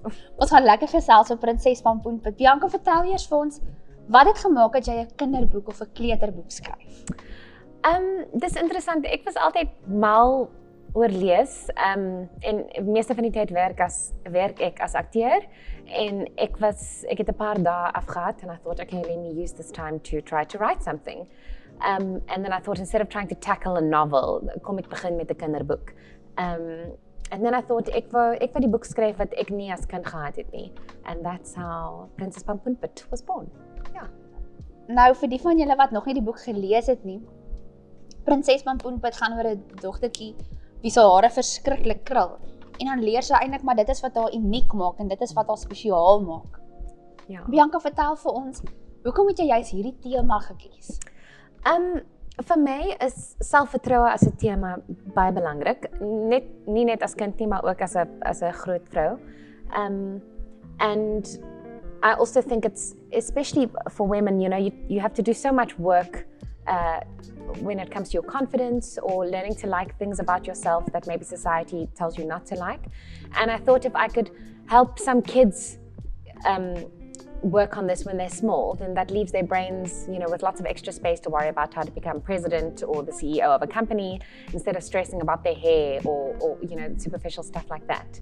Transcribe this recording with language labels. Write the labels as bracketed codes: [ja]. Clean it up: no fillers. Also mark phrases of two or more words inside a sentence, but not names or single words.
[af] Ons gaan lekker gesels oor Prinses Pampoenpit. Bianca, vertel eers vir ons, wat het gemaak dat jy 'n kinderboek of 'n kleuterboek skryf? Dis interessant. Ek was altyd mal oor lees. En meeste van die tyd werk ek as akteur. En ek het 'n paar dae afgehad [en] and I thought, okay, let me use this time to try to write something. And then I thought, instead of trying to tackle a novel, [af] kom ek begin met 'n kinderboek. [en] And then I thought, [af] ek wou die boek skryf wat ek nie as kind gehad het nie. [en] And that's how Prinses Pampoenpit was born. Ja. [af] Nou, vir die van julle wat nog nie die boek gelees het nie, Prinses Pampoenpit gaan oor 'n dogtertjie wie se hare verskriklik krul. En dan leer sy eintlik maar dit is wat haar uniek maak en dit is wat haar spesiaal maak. Ja. Bianca, vertel vir ons, hoekom het jy juist hierdie tema gekies? Vir my is selfvertroue as 'n tema baie belangrik. Nie net as kind nie, maar ook as 'n groot vrou. [en] And I also think it's, especially for women, you know, you have to do so much work when it comes to your confidence or learning to like things about yourself that maybe society tells you not to like. And I thought if I could help some kids work on this when they're small, then that leaves their brains, you know, with lots of extra space to worry about how to become president or the CEO of a company instead of stressing about their hair or you know, superficial stuff like that.